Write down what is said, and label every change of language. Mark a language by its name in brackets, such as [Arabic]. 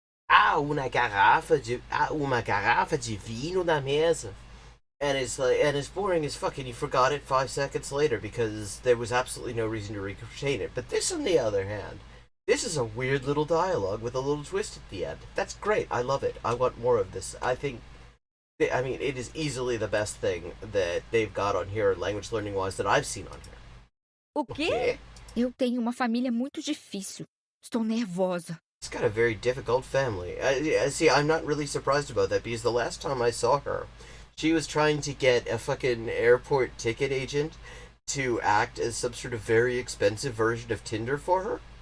[Portuguese] Há uma garrafa de vinho na mesa? [English] And it's boring as fuck, and you forgot it 5 seconds later because there was absolutely no reason to retain it. But this, on the other hand, this is a weird little dialogue with a little twist at the end. That's great. I love it. I want more of this. I mean, it is easily the best thing that they've got on here, language learning wise, that I've seen on here. [Portuguese] O quê? [English] Okay. [Portuguese] Eu tenho uma família muito difícil. Estou nervosa. [English] It's got a very difficult family. See, I'm not really surprised about that because the last time I saw her, she was trying to get a fucking airport ticket agent to act as some sort of very expensive version of Tinder for her.